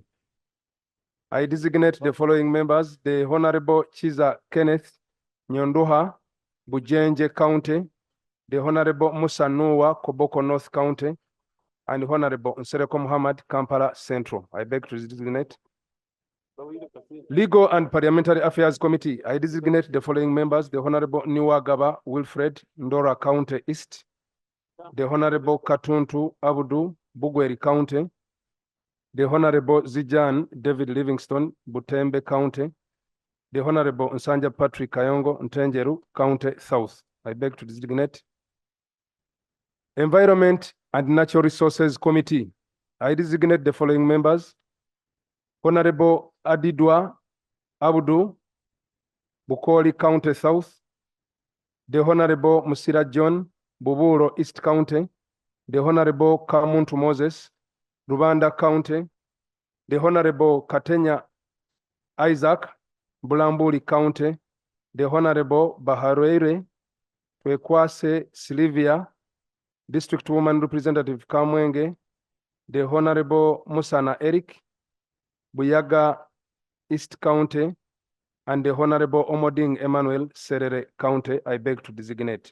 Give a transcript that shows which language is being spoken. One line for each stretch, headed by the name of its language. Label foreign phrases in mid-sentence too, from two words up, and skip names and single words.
English: I designate the following members, the Honorable Chiza Kenneth Nyondoha, Bujenje County, the Honorable Musa Noah, Koboko North County, and the Honorable Nsereko Muhammad, Kampala Central. I beg to designate. Legal and Parliamentary Affairs Committee, I designate the following members, the Honorable Niwagaba Wilfred, Ndora County East, the Honorable Katuntu Abudu, Bugweri County, the Honorable Zijan David Livingston, Butembe County, the Honorable Nsanja Patrick Kayongo, Ntenjeru County South. I beg to designate. Environment and Natural Resources Committee, I designate the following members, Honorable Adidwa Abudu, Bukoli County South, the Honorable Musira John, Buburo East County, the Honorable Kamuntu Moses, Rubanda County, the Honorable Katenya Isaac, Bulambuli County, the Honorable Baharwere, Twekwase Sylvia, District Woman Representative Kamwenge, the Honorable Musana Eric, Buyaga East County, and the Honorable Omoding Emmanuel, Serere County, I beg to designate.